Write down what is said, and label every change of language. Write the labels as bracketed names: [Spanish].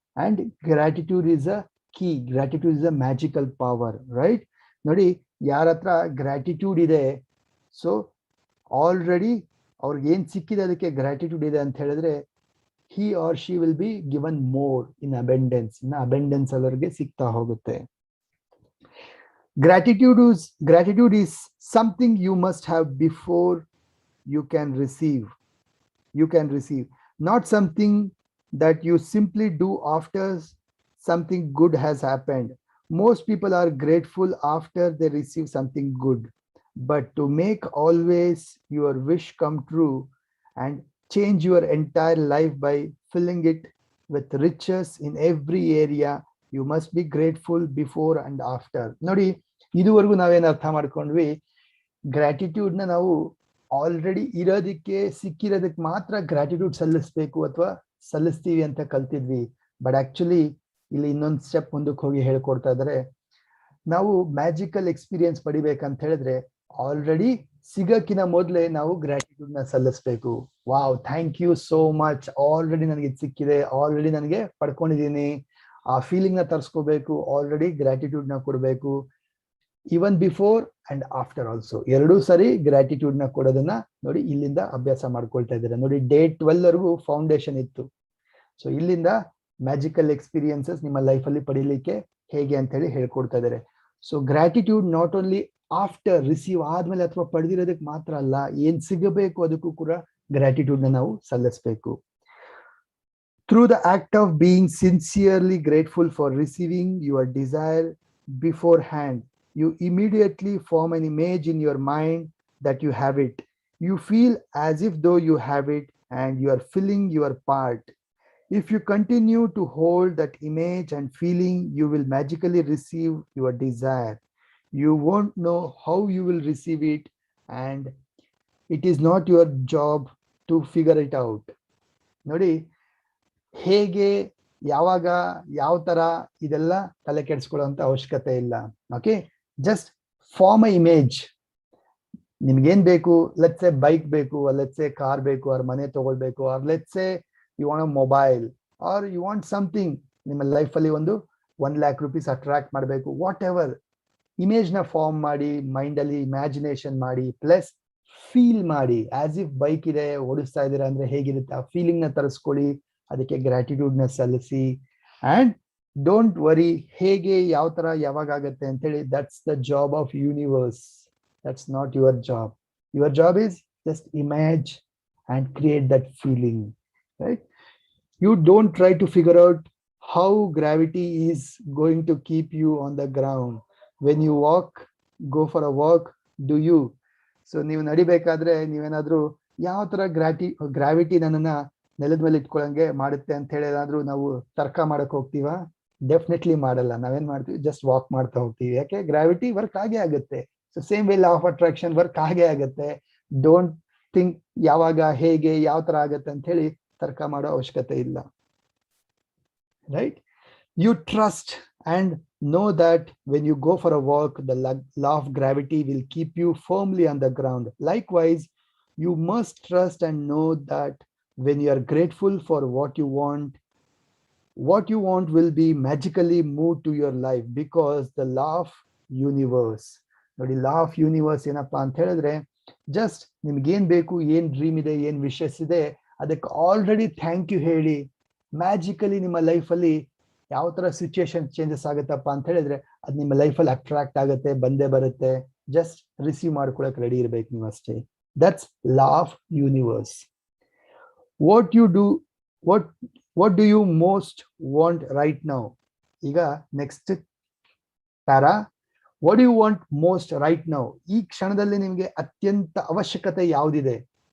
[English] And gratitude is a key, gratitude is a magical power, right? [Kannada] ನೋಡಿ, ಯಾರ ಹತ್ರ gratitude ಇದೆ, ಸೊ ಆಲ್ರೆಡಿ ಅವ್ರಿಗೆ ಏನ್ ಸಿಕ್ಕಿದೆ ಅದಕ್ಕೆ ಗ್ರಾಟಿಟ್ಯೂಡ್ ಇದೆ ಅಂತ ಹೇಳಿದ್ರೆ [English] he or she will be given more in abundance. [Kannada] ಇನ್ನು ಅಬೆಂಡೆನ್ಸ್ ಅವರಿಗೆ ಸಿಗ್ತಾ ಹೋಗುತ್ತೆ. [English] Gratitude is something you must have before you can receive. Not something that you simply do after something good has happened. Most people are grateful after they receive something good, but to make always your wish come true and change your entire life by filling it with riches in every area, you must be grateful before and after. [Kannada] ನೋಡಿ, ಇದುವರೆಗೂ ನಾವೇನು ಅರ್ಥ ಮಾಡ್ಕೊಂಡ್ವಿ, gratitude ನ ನಾವು already ಇರೋದಕ್ಕೆ ಸಿಕ್ಕಿರೋದಕ್ಕೆ ಮಾತ್ರ gratitude ಸಲ್ಲಿಸ್ಬೇಕು ಅಥವಾ ಸಲ್ಲಿಸ್ತೀವಿ ಅಂತ ಕಲ್ತಿದ್ವಿ. ಬಟ್ ಆಕ್ಚುಲಿ ಇಲ್ಲಿ ಇನ್ನೊಂದು ಸ್ಟೆಪ್ ಮುಂದಕ್ಕೆ ಹೋಗಿ ಹೇಳ್ಕೊಡ್ತಾ ಇದ್ದಾರೆ. ನಾವು ಮ್ಯಾಜಿಕಲ್ ಎಕ್ಸ್ಪೀರಿಯನ್ಸ್ ಪಡಿಬೇಕಂತ ಹೇಳಿದ್ರೆ ಆಲ್ರೆಡಿ ಸಿಗಕ್ಕಿನ ಮೊದಲೇ ನಾವು ಗ್ರಾಟಿಟ್ಯೂಡ್ ನ ಸಲ್ಲಿಸ್ಬೇಕು. [English] wow, thank you so much, [Kannada] already ನನಗೆ ಇದು ಸಿಕ್ಕಿದೆ, ಆಲ್ರೆಡಿ ನನಗೆ ಪಡ್ಕೊಂಡಿದ್ದೀನಿ. ಆ ಫೀಲಿಂಗ್ ನ ತರಿಸ್ಕೋಬೇಕು, ಆಲ್ರೆಡಿ ಗ್ರಾಟಿಟ್ಯೂಡ್ ನ ಕೊಡಬೇಕು. [English] even before and after also, [Kannada] ಎರಡೂ ಸರಿ ಗ್ರಾಟಿಟ್ಯೂಡ್ ನ ಕೊಡೋದನ್ನ ನೋಡಿ ಇಲ್ಲಿಂದ ಅಭ್ಯಾಸ ಮಾಡ್ಕೊಳ್ತಾ ಇದ್ದಾರೆ. ನೋಡಿ, ಡೇ 12 ವರೆಗೂ ಫೌಂಡೇಶನ್ ಇತ್ತು. ಸೊ ಇಲ್ಲಿಂದ ಮ್ಯಾಜಿಕಲ್ ಎಕ್ಸ್ಪೀರಿಯನ್ಸಸ್ ನಿಮ್ಮ ಲೈಫ್ ಅಲ್ಲಿ ಪಡೀಲಿಕ್ಕೆ ಹೇಗೆ ಅಂತ ಹೇಳಿ ಹೇಳ್ಕೊಡ್ತಾ ಇದ್ದಾರೆ. So gratitude [English] not only after [Kannada] receive ಆದ್ಮೇಲೆ ಅಥವಾ ಪಡೆದಿರೋದಕ್ಕೆ ಮಾತ್ರ ಅಲ್ಲ, ಏನ್ ಸಿಗಬೇಕು ಅದಕ್ಕೂ ಕೂಡ ಗ್ರಾಟಿಟ್ಯೂಡ್ ನ ನಾವು ಸಲ್ಲಿಸಬೇಕು. [English] Through the act of being sincerely grateful for receiving your desire beforehand, you immediately form an image in your mind that you have it. You feel as if though you have it and you are filling your part. If you continue to hold that image and feeling, you will magically receive your desire. You won't know how you will receive it, and it is not your job to figure it out. [Kannada] ನೋಡಿ, ಹೇಗೆ, ಯಾವಾಗ, ಯಾವ ತರ ಇದೆಲ್ಲ ತಲೆ ಕೆಡಿಸ್ಕೊಳ್ಳುವಂತ ಅವಶ್ಯಕತೆ ಇಲ್ಲ. Okay, [English] Just form a image. [Kannada] ನಿಮ್ಗೇನ್ ಬೇಕು, ಲೆಟ್ಸ್ ಸೇ ಬೈಕ್ ಬೇಕು, ಲೆಟ್ಸ್ ಸೇ ಕಾರ್ ಬೇಕು, ಆರ್ ಮನೆ ತಗೊಳ್ಬೇಕು, [English] or let's say you want a mobile, or you want something [Kannada] ನಿಮ್ಮ ಲೈಫಲ್ಲಿ ಒಂದು 1 lakh rupees ಅಟ್ರಾಕ್ಟ್ ಮಾಡಬೇಕು. ವಾಟ್ ಎವರ್, ಇಮೇಜ್ ನ ಫಾರ್ಮ್ ಮಾಡಿ, ಮೈಂಡ್ ಅಲ್ಲಿ ಇಮ್ಯಾಜಿನೇಷನ್ ಮಾಡಿ, ಪ್ಲಸ್ ಫೀಲ್ ಮಾಡಿ. ಆಸ್ ಇಫ್ ಬೈಕ್ ಇದೆ, ಓಡಿಸ್ತಾ ಇದ್ದೀರಾ ಅಂದ್ರೆ ಹೇಗಿರುತ್ತೆ ಆ ಫೀಲಿಂಗ್ ನ ತರಿಸ್ಕೊಳ್ಳಿ, ಅದಕ್ಕೆ ಗ್ರಾಟಿಟ್ಯೂಡ್ ನ ಸಲ್ಲಿಸಿ. [English] and don't worry [Kannada] ಹೇಗೆ, ಯಾವ ತರ, ಯಾವಾಗ ಆಗತ್ತೆ ಅಂತ ಹೇಳಿ. [English] That's the job of universe, that's not your job. Your job is just imagine and create that feeling, right? You don't try to figure out how gravity is going to keep you on the ground. When you walk, go for a walk, do you? [Kannada] So ನೀವು ನಡಿಬೇಕಾದ್ರೆ ನೀವೇನಾದ್ರೂ ಯಾವ ತರ gravity ನನ್ನನ್ನ ನೆಲದ ಮೇಲೆ ಇಟ್ಕೊಳ್ಳಂಗೆ ಮಾಡುತ್ತೆ ಅಂತ ಹೇಳಿ ಏನಾದ್ರೂ ನಾವು ತರ್ಕ ಮಾಡಕ್ ಹೋಗ್ತೀವ? ಡೆಫಿನೆಟ್ಲಿ ಮಾಡಲ್ಲ. ನಾವೇನ್ ಮಾಡ್ತೀವಿ, ಜಸ್ಟ್ ವಾಕ್ ಮಾಡ್ತಾ ಹೋಗ್ತೀವಿ. ಯಾಕೆ? ಗ್ರಾವಿಟಿ ವರ್ಕ್ ಆಗೇ ಆಗುತ್ತೆ. So same way law of attraction work ಆಗೇ ಆಗುತ್ತೆ. [English] don't think [Kannada] ಯಾವಾಗ, ಹೇಗೆ, ಯಾವ ತರ ಆಗತ್ತೆ ಅಂತ ಹೇಳಿ ತರ್ಕ ಮಾಡೋ ಅವಶ್ಯಕತೆ ಇಲ್ಲ, right? [English] You trust and know that when you go for a walk, the law of gravity will keep you firmly on the ground. Likewise, you must trust and know that when you are grateful for what you want will be magically moved to your life, because the law of universe. [Kannada] ನೋಡಿ, law of universe ಏನಪ್ಪಾ ಅಂತ ಹೇಳಿದ್ರೆ, just ನಿಮ್ಗೇನ್ ಬೇಕು, ಏನ್ dream ಇದೆ, ಏನ್ wishes ಇದೆ, ಅದಕ್ಕೆ ಆಲ್ರೆಡಿ ಥ್ಯಾಂಕ್ ಯು ಹೇಳಿ, ಮ್ಯಾಜಿಕಲಿ ನಿಮ್ಮ ಲೈಫಲ್ಲಿ ಯಾವ ತರ ಸಿಚುಯೇಷನ್ ಚೇಂಜಸ್ ಆಗುತ್ತಪ್ಪ ಅಂತ ಹೇಳಿದ್ರೆ ಅದು ನಿಮ್ಮ ಲೈಫಲ್ಲಿ ಅಟ್ರಾಕ್ಟ್ ಆಗುತ್ತೆ, ಬಂದೇ ಬರುತ್ತೆ. ಜಸ್ಟ್ ರಿಸೀವ್ ಮಾಡ್ಕೊಳಕ್ ರೆಡಿ ಇರ್ಬೇಕು ನೀವು ಅಷ್ಟೇ. [English] That's law of universe. What you do what do you most want right now? ಈಗ next para, what you want most right now? [Kannada] ಈ ಕ್ಷಣದಲ್ಲಿ ನಿಮಗೆ ಅತ್ಯಂತ ಅವಶ್ಯಕತೆ ಯಾವುದಿದೆ?